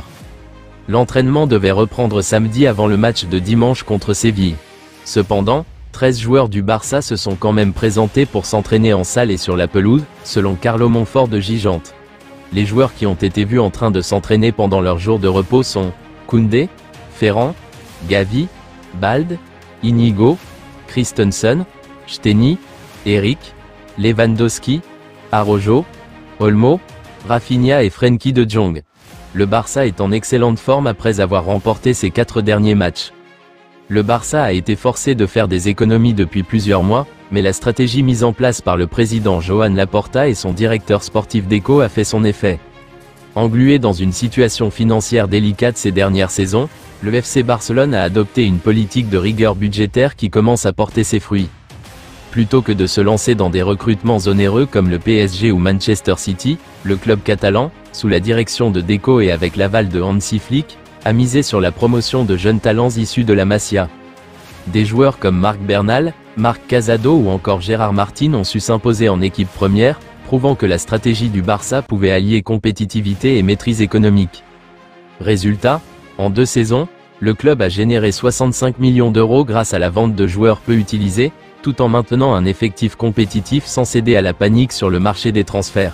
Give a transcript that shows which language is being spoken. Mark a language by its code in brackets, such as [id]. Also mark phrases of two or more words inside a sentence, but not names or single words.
[fr] L'entraînement devait reprendre samedi avant le match de dimanche contre Séville. Cependant, 13 joueurs du Barça se sont quand même présentés pour s'entraîner en salle et sur la pelouse, selon Carlo Monfort de Gigante. Les joueurs qui ont été vus en train de s'entraîner pendant leur jour de repos sont Koundé, Ferran, Gavi, Balde, Íñigo, Christensen, Szczęsny, Eric, Lewandowski, Araujo, Olmo, Rafinha et Frenkie de Jong. Le Barça est en excellente forme après avoir remporté ses 4 derniers matchs. Le Barça a été forcé de faire des économies depuis plusieurs mois, mais la stratégie mise en place par le président Joan Laporta et son directeur sportif Deco a fait son effet. Englué dans une situation financière délicate ces dernières saisons, le FC Barcelone a adopté une politique de rigueur budgétaire qui commence à porter ses fruits. Plutôt que de se lancer dans des recrutements onéreux comme le PSG ou Manchester City, le club catalan, sous la direction de Deco et avec l'aval de Hansi Flick, a misé sur la promotion de jeunes talents issus de la Masia. Des joueurs comme Marc Bernal, Marc Casado ou encore Gérard Martin ont su s'imposer en équipe première, prouvant que la stratégie du Barça pouvait allier compétitivité et maîtrise économique. Résultat, en 2 saisons, le club a généré 65 millions d'euros grâce à la vente de joueurs peu utilisés, tout en maintenant un effectif compétitif sans céder à la panique sur le marché des transferts.